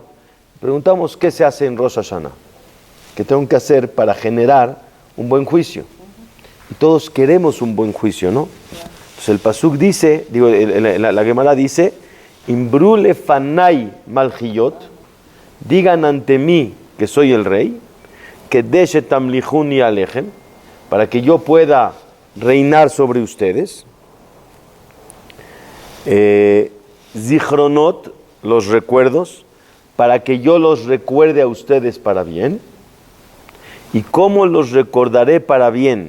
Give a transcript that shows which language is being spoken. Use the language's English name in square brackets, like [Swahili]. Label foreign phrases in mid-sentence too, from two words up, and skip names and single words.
[Spanish] Preguntamos, ¿qué se hace en Rosh Hashanah? ¿Qué tengo que hacer para generar un buen juicio? Y todos queremos un buen juicio, ¿no? Entonces el pasuk dice, la Gemara dice, [Hebrew] אמרו לפני מלכויות, [Spanish] digan ante mí que soy el rey, que [Hebrew] שתמליכוני עליכם, [Spanish] para que yo pueda reinar sobre ustedes. Zichronot, los recuerdos, para que yo los recuerde a ustedes para bien. ¿Y cómo los recordaré para bien?